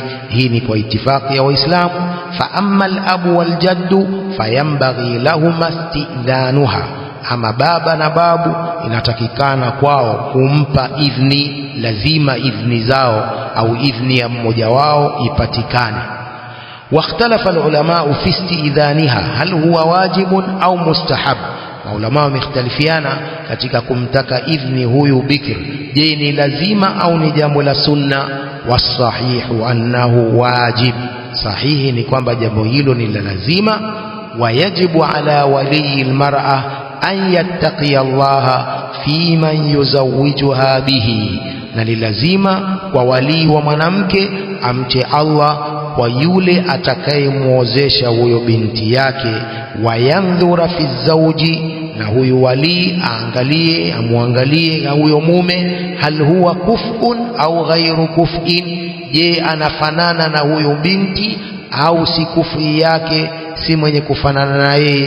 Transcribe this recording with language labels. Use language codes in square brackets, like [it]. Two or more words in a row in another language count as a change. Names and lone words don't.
[sw] Hii ni kwa itifaki ya Waislamu. [ar] فأما الأب والجد فينبغي لهما استئذانها, [sw] ama baba na babu inatakikana kwao kumpa idhni, lazima idhni zao au idhni ya mmoja wao ipatikane. [ar] واختلف العلماء في استئذانها هل هو واجب أو مستحب. [sw] Maulama wamekhtalifiana katika kumtaka idhni huyu bikr, je ni lazima au ni jambo la sunna. [ar] والصحيح أنه واجب, [sw] sahihi ni kwamba jambo hilo ni la lazima. [ar] ويجب على ولي المرأة أن يتقي الله فيمن يزوجها به, [sw] na ni lazima kwa walii wa mwanamke amche Allah kwa yule atakayemuozesha huyo binti yake. [ar] وينظر في الزوج, [sw] na huyu wali aangalie, amuangalie huyo mume, [ar] هل هو كفء أو غير كفء, [sw] je anafanana na huyo binti au si kufi yake, si mwenye kufanana na yeye.